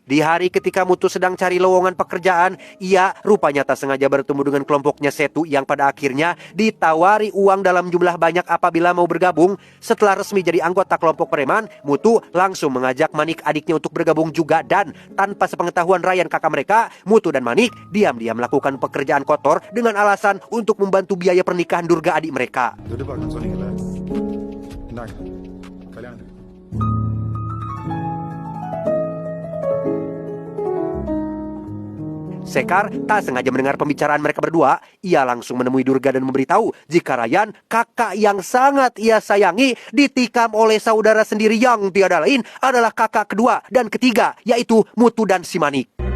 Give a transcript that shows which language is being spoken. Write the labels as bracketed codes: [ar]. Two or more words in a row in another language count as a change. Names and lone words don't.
[id] Di hari ketika Mutu sedang cari lowongan pekerjaan, ia rupanya tak sengaja bertemu dengan kelompoknya Setu yang pada akhirnya ditawari uang dalam jumlah banyak apabila mau bergabung. Setelah resmi jadi anggota kelompok preman, Mutu langsung mengajak Manik adiknya untuk bergabung juga dan tanpa sepengetahuan Ryan kakak mereka, Mutu dan Manik diam-diam melakukan pekerjaan kotor dengan alasan untuk membantu biaya pernikahan Durga adik mereka. [ta] துட்டு பார்க்கணும் சொன்னீங்கல்ல இந்தாங்க கல்யாணத்துக்கு [id] Sekar tak sengaja mendengar pembicaraan mereka berdua. Ia langsung menemui Durga dan memberitahu jika Ryan, kakak yang sangat ia sayangi, ditikam oleh saudara sendiri yang tiada lain adalah kakak kedua dan ketiga, yaitu Mutu dan si Manik.